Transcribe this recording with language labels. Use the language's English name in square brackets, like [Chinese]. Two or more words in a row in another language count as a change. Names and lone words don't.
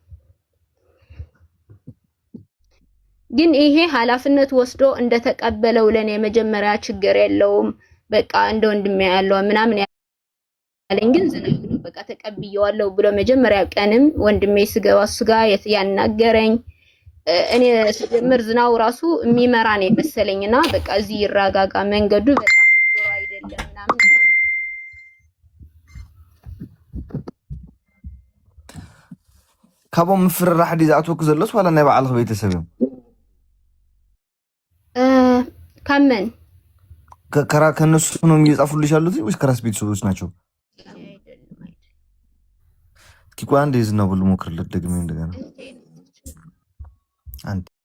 [Amharic] ግን ይሄ ኃላፊነት ወስዶ እንደተቀበለው ለኔ መጀመሪያ ችግር የለውም በቃ እንደ ወንድሜ ያለው ምናምን ያለኝ። ግን ዝናብ ነው በቃ ተቀብየዋለሁ ብሎ መጀመሪያ ቀንም ወንድሜ ስገባ እሱ ጋር ያናገረኝ እኔ ስጀምር ዝናው ራሱ የሚመራ ነው መሰለኝና በቃ እዚህ ይረጋጋ መንገዱ በጣም ጥሩ አይደለም ምናምን [Tigrinya] ካብኦም ምፍርራሕ ዲዛኣትወኩ ዘሎስ ዋላ ናይ ባዕልክ ቤተሰብ እዮም? ካመን [Amharic] ከራ ከነሱ ነው እየጻፉልሽ ያሉት ወይስ ከራስ ቤተሰቦች ናቸው? እስኪ ቆይ አንዴ ዝናቡ ልሞክርለት ደግሜ እንደገና አንዴ